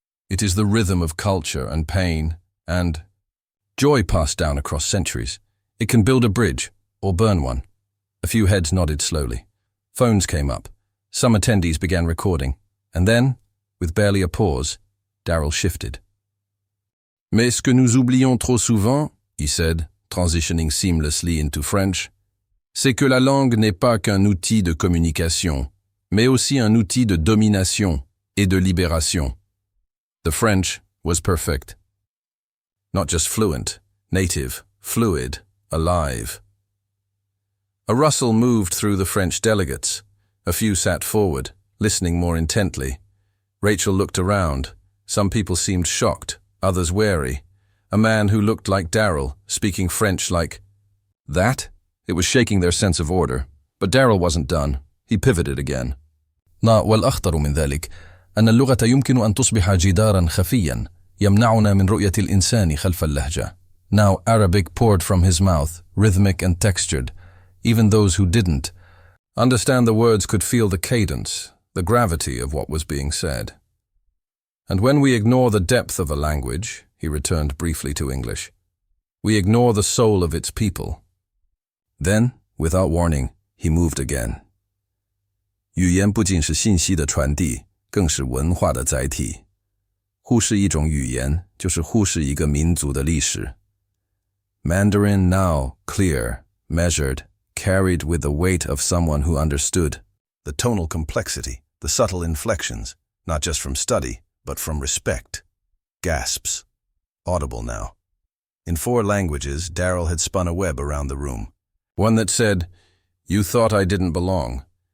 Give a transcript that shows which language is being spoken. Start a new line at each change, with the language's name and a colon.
English: It is the rhythm of culture and pain and joy passed down across centuries. It can build a bridge or burn one." A few heads nodded slowly. Phones came up. Some attendees began recording. And then, with barely a pause, Darrell shifted.
French: "Mais ce que nous oublions trop souvent,"
English: he said, transitioning seamlessly into French,
French: "c'est que la langue n'est pas qu'un outil de communication, mais aussi un outil de domination et de libération."
English: The French was perfect. Not just fluent, native, fluid, alive. A rustle moved through the French delegates. A few sat forward, listening more intently. Rachel looked around. Some people seemed shocked, others wary. A man who looked like Darrell, speaking French like that? It was shaking their sense of order. But Darrell wasn't done. He pivoted again.
Arabic: والأخطر من ذلك أن اللغة يمكن أن تصبح جدارا خفيا يمنعنا من رؤية الإنسان خلف اللهجة.
English: Now Arabic poured from his mouth, rhythmic and textured. Even those who didn't understand the words could feel the cadence, the gravity of what was being said. "And when we ignore the depth of a language," he returned briefly to English, "we ignore the soul of its people." Then, without warning, he moved again.
Chinese: 语言不仅是信息的传递，更是文化的载体。忽视一种语言，就是忽视一个民族的历史。
English: Mandarin now, clear, measured, carried with the weight of someone who understood. The tonal complexity, the subtle inflections, not just from study, but from respect. Gasps. Audible now. In 4 languages, Darrell had spun a web around the room. One that said, "You thought I didn't belong.